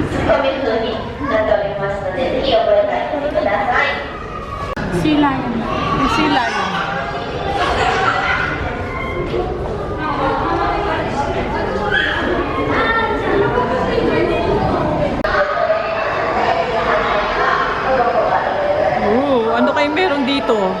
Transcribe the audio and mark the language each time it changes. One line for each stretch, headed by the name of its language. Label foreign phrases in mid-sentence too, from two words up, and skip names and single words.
Japanese: そういう風になっておりますので、ぜひ覚えておいてください。
Filipino: Sila yun. Sila yun. Ano kayo meron dito?